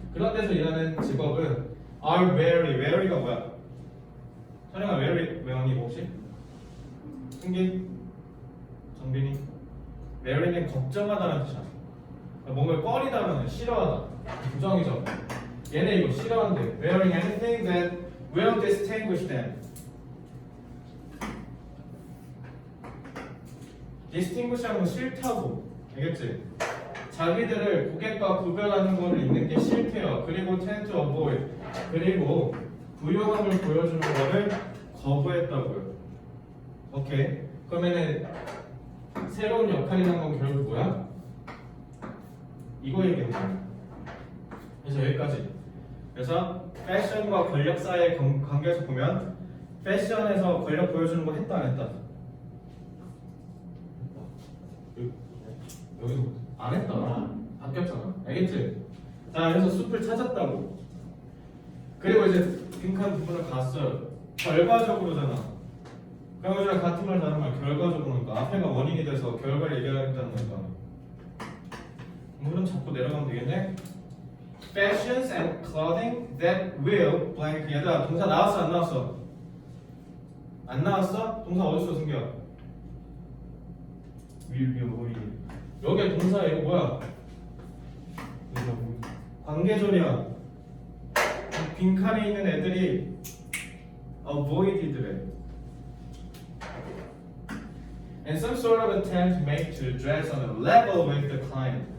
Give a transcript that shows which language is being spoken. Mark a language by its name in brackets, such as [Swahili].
[Korean] 그런 데서 일하는 직업은 [English] are wary [Korean] 가 뭐야? 촬영아 wary 외웠니 혹시? 승기? 정빈이? wary는 걱정하다는 뜻이야. 뭔가 꺼리다면 싫어하다, 부정이죠. 얘네 이거 싫어한대. [English] wearing anything that will distinguish them. [Korean] distinguish하는 건 싫다고, 알겠지? 자기들을 고객과 구별하는 걸 입는 게 싫대요. 그리고 [English] tend to avoid, [Korean] 그리고 부유함을 보여주는 거를 거부했다고요. 오케이. 그러면은 새로운 역할이라는 건 결국 뭐야? 이거 얘기하는 거야. 그래서 여기까지. 그래서 패션과 권력 사이의 관계에서 보면 패션에서 권력 보여주는 거 했다 안 했다? 여기서 안 했다. 바뀌었잖아. 알겠지? 자, 그래서 숲을 찾았다고. 그리고 이제 빈칸 부분을 갔어요. 결과적으로잖아. 그러면 같은 말 다른 말 결과적으로니까 앞에가 원인이 돼서 결과를 얘기하겠다는 거니까. 그럼 자꾸 내려가면 되겠네. [English] Fashions and clothing that will blank. [Korean] 얘들아, 동사 나왔어 안 나왔어? 안 나왔어? 동사 어디서 숨겨? will. 여기에 동사 이거 뭐야? 관계절이야. 빈칸에 있는 애들이 avoided래. [English] And some sort of attempt made to dress on a level with the client.